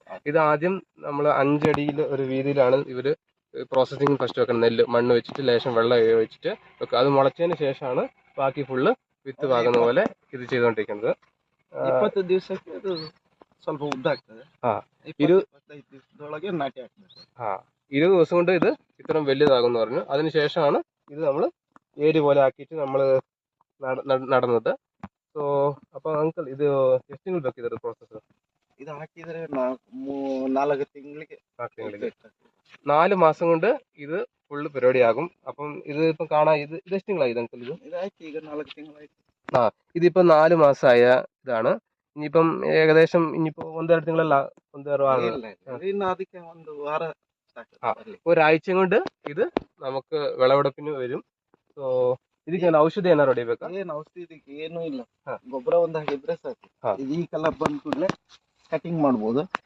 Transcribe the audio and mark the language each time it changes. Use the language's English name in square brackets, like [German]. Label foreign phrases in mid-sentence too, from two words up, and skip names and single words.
[Malayalam] ഇത് ആദ്യം നമ്മൾ 5 അടിയിൽ ഒരു വീതിയിലാണ് ഇവര് പ്രോസസ്സിങ് ഫസ്റ്റ് വെക്കണം. നെല്ല് മണ്ണ് വെച്ചിട്ട് ലേശം വെള്ളം വെച്ചിട്ട് വെക്കുക. അത് മുളച്ചതിന് ശേഷമാണ് ബാക്കി ഫുള്ള് വിത്ത് പാകുന്ന പോലെ ഇത് ചെയ്തുകൊണ്ടിരിക്കുന്നത്. [Kannada] 20 ದಿವಸಕ್ಕೆ ಅದು ಸ್ವಲ್ಪ ಉದ್ದ ಆಗ್ತದೆ. 25 ದಿವಸದೊಳಗೆ ನಾಟಿ ಹಾಕ್ಬೇಕು. [Malayalam] 20 ദിവസം കൊണ്ട് ഇത് ഇത്രയും വലുതാകുമെന്ന് പറഞ്ഞു. അതിനുശേഷമാണ് ഇത് നമ്മൾ ഏരി പോലെ ആക്കിയിട്ട് നമ്മൾ നടന്നത്. സോ അപ്പോൾ അങ്കിൾ ഇത് [Kannada] ಎಷ್ಟು ತಿಂಗಳು ಬೇಕು ಇದರ ಪ್ರೋಸೆಸ್? ಇದು ಹಾಕಿದ್ರೆ 4 ತಿಂಗಳಿಗೆ [Malayalam] 4 മാസം കൊണ്ട് ഇത് ഫുള്ള് പരിപാടിയാകും. അപ്പം ഇത് ഇപ്പം കാണാൻ ഇത് [Kannada] ಎಷ್ಟು ತಿಂಗಳಾಗಿದೆ [Malayalam] അങ്കിൾ? [Kannada] ഇതായിട്ട് ಈಗ 4 ತಿಂಗಳಾಯ್ತು. [Malayalam] ഇതിപ്പോ 4 മാസമായ ഇതാണ്. ഇനിയിപ്പം ഏകദേശം ഇനിയിപ്പോ 1-2 തിങ്കളല്ല, 1-2 [Kannada] ಇನ್ನು ಅದಕ್ಕೆ ಒಂದು ವಾರ [Malayalam] ഒരാഴ്ച കൊണ്ട് ഇത് നമുക്ക് വിളവെടുപ്പിന് വരും. [Kannada] ಸೊ ಇದಕ್ಕೆ ಔಷಧಿ ಏನಾರು ಹೊಡಿಬೇಕಾ? ಏನು ಔಷಧಿ ಏನೂ ಇಲ್ಲ, ಗೊಬ್ಬರ ಒಂದು ಹಾಕಿದ್ರೆ ಸಾಕು. ಇದು ಈ ಕಲರ್ ಬಂದ ಕೂಡಲೇ ಕಟಿಂಗ್ ಮಾಡ್ಬೋದು.